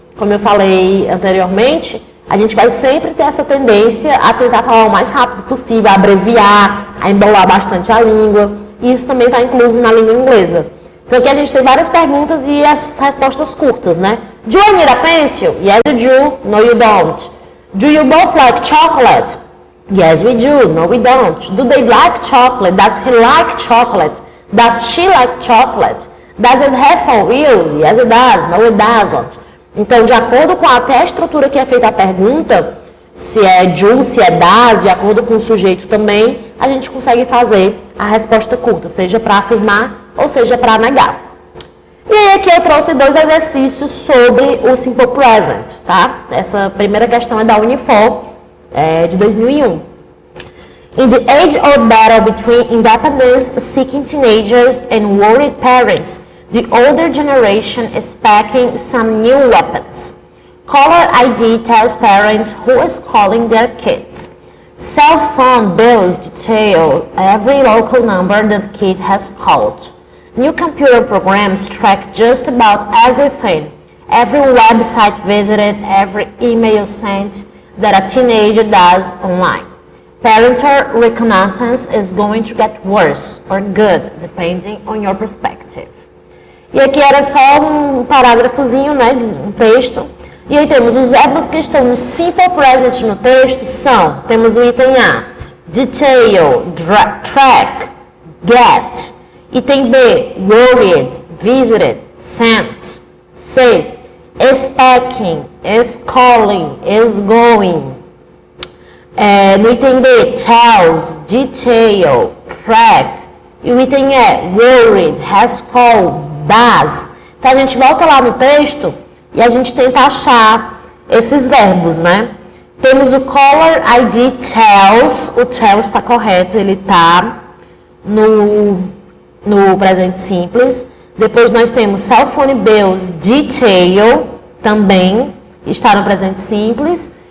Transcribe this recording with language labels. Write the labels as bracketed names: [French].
[Portuguese] Como eu falei anteriormente, a gente vai sempre ter essa tendência a tentar falar o mais rápido possível, a abreviar, a embolar bastante a língua. E isso também está incluso na língua inglesa. Então aqui a gente tem várias perguntas e as respostas curtas, né? [English] Do I need a pencil? Yes, you do. No, you don't. Do you both like chocolate? Yes, we do. No, we don't. Do they like chocolate? Does he like chocolate? Does she like chocolate? Does it have four wheels? Yes, it does. No, it doesn't. [Portuguese] Então, de acordo com até a estrutura que é feita a pergunta, se é do, se é das, de acordo com o sujeito também, a gente consegue fazer a resposta curta, seja para afirmar ou seja para negar. E aí aqui eu trouxe 2 exercícios sobre o simple present, tá? Essa primeira questão é da Unifor, de 2001. [English] In the age-old battle between independence-seeking teenagers and worried parents, the older generation is packing some new weapons. Caller ID tells parents who is calling their kids. Cell phone bills detail every local number that the kid has called. New computer programs track just about everything, every website visited, every email sent that a teenager does online. Parental reconnaissance is going to get worse or good, depending on your perspective. [Portuguese] E aqui era só um parágrafozinho, né, de um texto. E aí temos os verbos que estão no simple present no texto são, temos o item A, detail, track, get. [English] Item B, worried, visited, sent. C, is packing, is calling, is going. [Portuguese] No item D, tells, detail, track. E o item E, worried, has called, does. Então a gente volta lá no texto e a gente tenta achar esses verbos, né? Temos o [English] caller ID tells, [Portuguese] o tells está correto, ele está no presente simples. Depois nós temos [English] cell phone bills detail, [Portuguese] também está no presente simples.